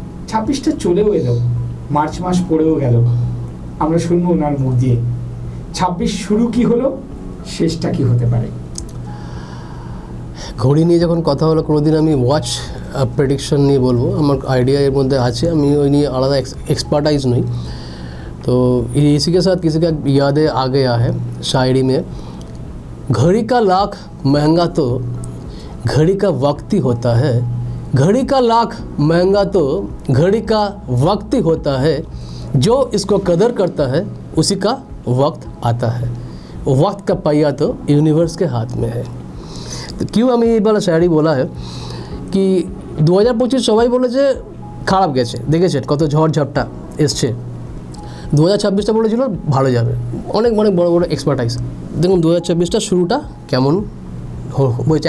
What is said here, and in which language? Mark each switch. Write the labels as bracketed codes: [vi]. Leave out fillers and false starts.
[bn] 26টা চলেও এলো, মার্চ মাস পড়েও গেল, আমরা শুনবো ওনার মুখ দিয়ে 26 শুরু কি হলো, শেষটা কি হতে পারে। ঘড়ি নিয়ে যখন কথা হলো, কোনোদিন আমি ওয়াচ প্রেডিকশন নিয়ে বলবো, আমার আইডিয়া এর মধ্যে আছে, আমি ওই নিয়ে আলাদা এক্সপার্টাइज নই। [hi] तो इसी के साथ किसी का यादें आ गया है शायरी में, घड़ी का लाख महंगा तो घड़ी का वक्त ही होता है, घड़ी का लाख महंगा तो घड़ी का वक्त ही होता है, जो इसको कदर करता है उसी का वक्त आता है, वक्त का पहिया तो यूनिवर्स के हाथ में है। तो क्यों हमें ये वाला शायरी बोला है कि 2025 [bn] সবাই বলেছে খারাপ গেছে, দেখেছেন কত ঝড় ঝাপটা এসছে। 2026টা বলেছিল ভালো যাবে, অনেক বড় বড় এক্সপার্টাইজ। দেখুন 2026টা শুরুটা কেমন হয়েছে।